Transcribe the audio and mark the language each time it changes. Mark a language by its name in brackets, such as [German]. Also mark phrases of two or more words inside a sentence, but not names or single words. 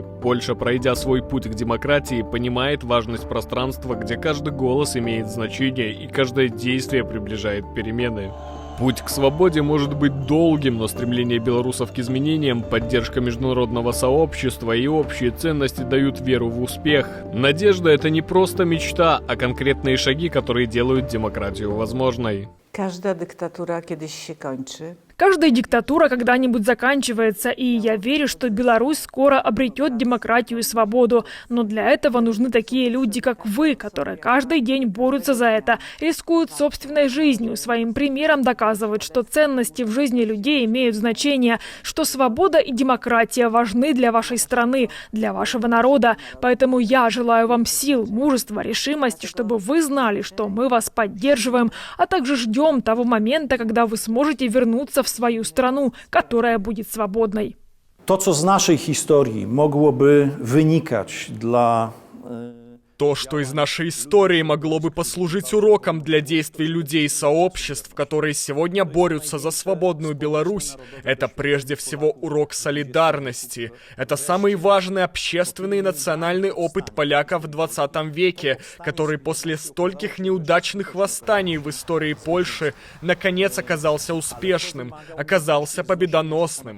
[Russian] Польша, пройдя свой путь к демократии, понимает важность пространства, где каждый голос имеет значение и каждое действие приближает перемены. Путь к свободе может быть долгим, но стремление белорусов к изменениям, поддержка международного сообщества и общие ценности дают веру в успех. Надежда – это не просто мечта, а конкретные шаги, которые делают демократию возможной. [Polish] Każda dyktatura kiedyś się kończy. [Russian] Каждая диктатура когда-нибудь заканчивается, и я верю, что Беларусь скоро обретет демократию и свободу. Но для этого нужны такие люди, как вы, которые каждый день борются за это, рискуют собственной жизнью, своим примером доказывают, что ценности в жизни людей имеют значение, что свобода и демократия важны для вашей страны, для вашего народа. Поэтому я желаю вам сил, мужества, решимости, чтобы вы знали, что мы вас поддерживаем, а также ждем того момента, когда вы сможете вернуться в свою страну, которая будет свободной. [Polish] To, co z naszej historii mogłoby wynikać dla [Russian] То, что из нашей истории могло бы послужить уроком для действий людей и сообществ, которые сегодня борются за свободную Беларусь, это прежде всего урок солидарности. Это самый важный общественный и национальный опыт поляков в 20 веке, который после стольких неудачных восстаний в истории Польши наконец оказался успешным, оказался победоносным.